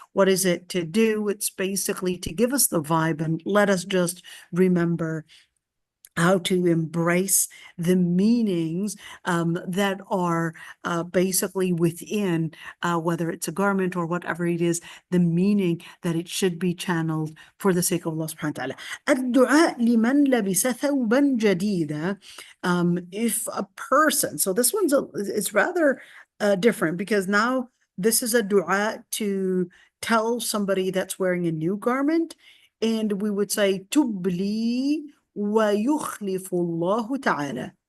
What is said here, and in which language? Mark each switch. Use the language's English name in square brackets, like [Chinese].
[English] What is it to do? It's basically to give us the vibe, and let us just remember how to embrace the meanings that are basically within, whether it's a garment or whatever it is, the meaning that it should be channeled for the sake of Allah subhanahu wa ta'ala. [Arabic] الدعاء لمن لبس ثوبا جديدا. [English] If a person, so this one's it's rather different, because now this is a dua to tell somebody that's wearing a new garment, and we would say [Arabic] تبلي ويخلف الله تعالى.